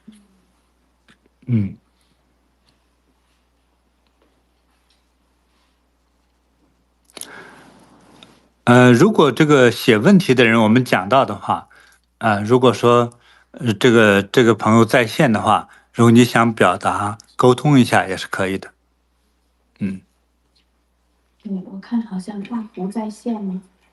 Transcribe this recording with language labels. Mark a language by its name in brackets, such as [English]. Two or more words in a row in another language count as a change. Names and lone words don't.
[Chinese] 如果这個寫問題的人我們講到的話，如果說這個朋友在線的話，如果你想表達溝通一下也是可以的。對，我看好像大胡在線嗎？